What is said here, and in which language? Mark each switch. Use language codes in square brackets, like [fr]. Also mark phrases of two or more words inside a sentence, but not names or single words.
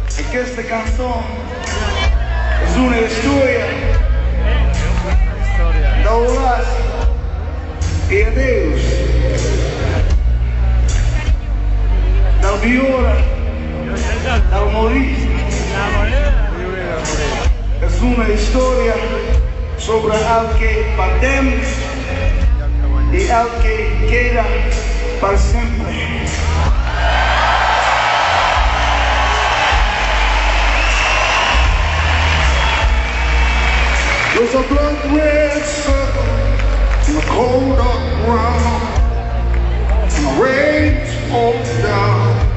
[ca] Aquesta cançó és una història d'Aulas i adeus, del viure, del morir. És una història sobre el que perdem i el que queda per sempre. [en] There's a blood red circle in the cold dark ground, and the rains fall down.